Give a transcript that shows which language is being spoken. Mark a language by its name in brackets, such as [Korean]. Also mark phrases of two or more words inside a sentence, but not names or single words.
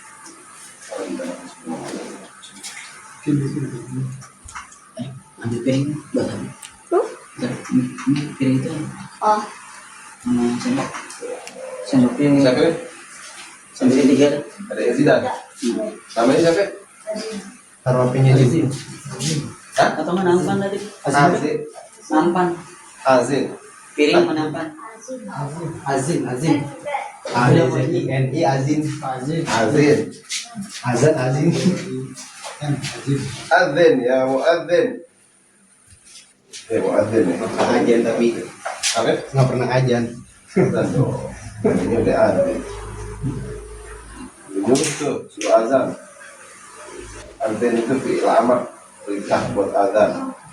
[Indonesian] Ambil piring buat apa? Ini piring itu. Oh, Sendok. Sendoknya Siapa? sampai tiga. Ada yang Zidan. Namanya siapa? Taruh HP-nya di Hah? Atau menampan tadi? Azin. Nampan. Azin. Piring menampan. Azin Azin AZINI Azin Azin. Azan Azin [Arabic] Azin يا مؤذن. يا مؤذن يا. [Indonesian] ajan tapi Apa? nggak pernah ajan. Tentu. Ini udah azin. Dulu tuh suruh azan. Azan itu [Arabic] فعل أمر, [Indonesian] perintah buat azan.